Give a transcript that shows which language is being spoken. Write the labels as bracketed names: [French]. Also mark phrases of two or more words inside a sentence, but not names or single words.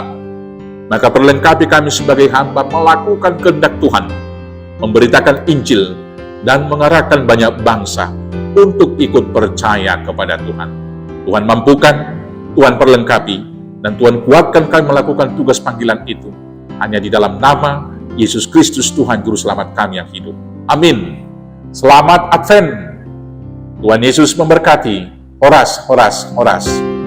[Indonesian] Maka perlengkapi kami sebagai hamba melakukan kehendak Tuhan, memberitakan Injil, dan mengarahkan banyak bangsa untuk ikut percaya kepada Tuhan. Tuhan mampukan, Tuhan perlengkapi, dan Tuhan kuatkan kami melakukan tugas panggilan itu. Hanya di dalam nama Yesus Kristus Tuhan Juru Selamat kami yang hidup. Amin. Selamat Advent. Tuhan Yesus memberkati. Horas, horas, horas.